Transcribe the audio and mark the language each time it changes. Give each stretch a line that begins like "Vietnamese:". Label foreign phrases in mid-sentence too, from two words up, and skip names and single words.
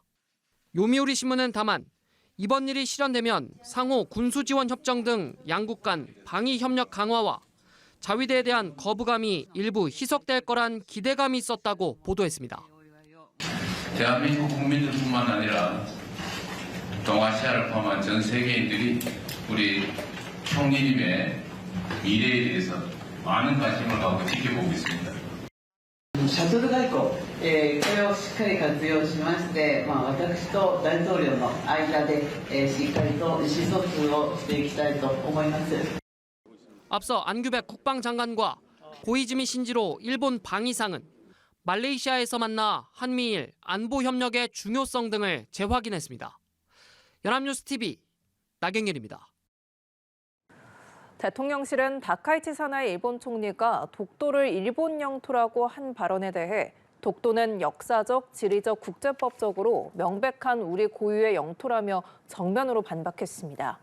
Korean: 요미우리 신문은 다만 이번 일이 실현되면 상호 군수 지원 협정 등 양국 간 방위 협력 강화와 자위대에 대한 거부감이 일부 희석될 거란 기대감이 있었다고 보도했습니다. 대한민국 국민들뿐만 아니라 동아시아를 포함한 전 세계인들이 우리 총리님의 미래에 대해서 많은 관심을 갖고 지켜보고 있습니다.
Japanese: シャトル外交、これをしっかり活用しまして、私と大統領の間で、しっかりと意思疎通をしていきたいと思います。
Korean: 앞서 안규백 국방장관과 고이즈미 신지로 일본 방위상은 말레이시아에서 만나 한미일 안보 협력의 중요성 등을 재확인했습니다. 연합뉴스 TV 나경일입니다. 대통령실은 다카이치 사나이 일본 총리가 독도를 일본 영토라고 한 발언에 대해 독도는 역사적, 지리적, 국제법적으로 명백한 우리 고유의 영토라며 정면으로 반박했습니다.